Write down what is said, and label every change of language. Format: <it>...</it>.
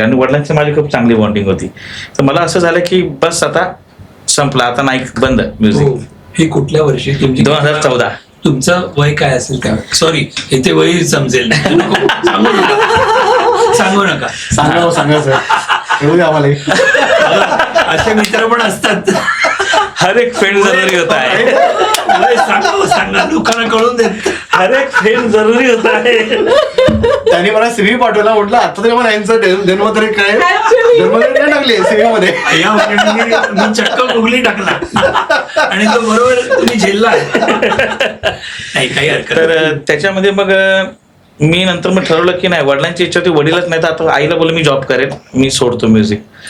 <mr>आणि वडिलांची माझी खूप चांगली बॉन्डिंग होती. तर मला असं झालं की बस आता संपला, आता नाही, बंद म्युझिक. हे कुठल्या वर्षी? 2014. तुमचं वय काय असेल त्यावेळी? सॉरी, इथे वय समजेल. सांगू नका. सांगा सर, येऊ द्या आम्हाला. असे मित्र पण असतात.</mr> <hi>हर एक फ्रेंड जरुरी होता है.</hi> <mr>सांगा लोकांना कळून देत.</mr> <hi>हर एक फ्रेंड जरुरी होता है.</hi> <mr>त्यांनी मला सीव्ही पाठवला, म्हटलं आता तरी मला यांचं जन्मतारीख काय, जन्मतारीख नाही टाकली सीव्ही मध्ये. मी चक्क गुगली टाकला आणि तो बरोबर तुम्ही झेलला. नाही काही हरकत. तर त्याच्यामध्ये मग मी नंतर मग ठरवलं की नाही, वडिलांची इच्छा होती, वडीलच नाही तर आता आईला बोललो मी जॉब करेन, मी सोडतो म्युझिक.</mr>